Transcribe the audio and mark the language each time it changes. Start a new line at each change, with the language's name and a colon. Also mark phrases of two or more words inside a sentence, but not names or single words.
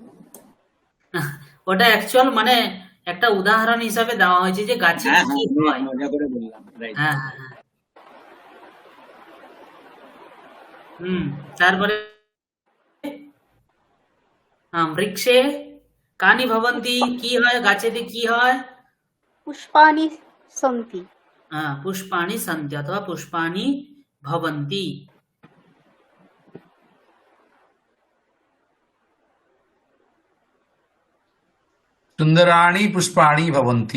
Bangla: ওটা অ্যাকচুয়াল মানে একটা উদাহরণ হিসাবে দেওয়া হয়েছে যে গাছে হ্যাঁ কি হ্যাঁ, কি হয়। মজা করে বললাম, রাইট। হ্যাঁ হ্যাঁ হ্যাঁ। তারপরে
Sanskrit: বৃক্ষে কানি ভবন্তি,
Bangla: কি হয় গাছেতে, কি হয়?
Sanskrit: पुष्पाणि सन्ति। पुष्पाणि सन्ति अथवा पुष्पाणि भवन्ति। सुन्दराणि पुष्पाणि भवन्ति।